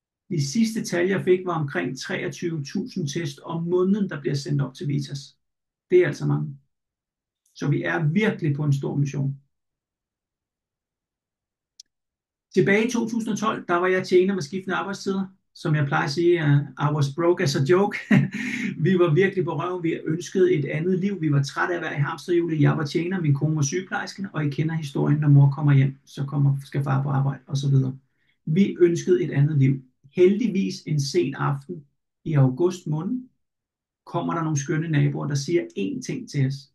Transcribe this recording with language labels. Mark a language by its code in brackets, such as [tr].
[da] De sidste tal, jeg fik, var omkring 23.000 test om måneden, der bliver sendt op til Vitas. Det er altså mange. Så vi er virkelig på en stor mission. Tilbage i 2012, der var jeg tjener med skiftende arbejdstider. som jeg plejer at sige, [en] I was broke as a joke. [da] Vi var virkelig på røven. Vi ønskede et andet liv. Vi var trætte af at være i hamsterhjulet. Jeg var tjener, min kone var sygeplejersken, og I kender historien, når mor kommer hjem, skal far på arbejde osv. Vi ønskede et andet liv. Heldigvis en sen aften i august måned kommer der nogle skønne naboer, der siger én ting til os.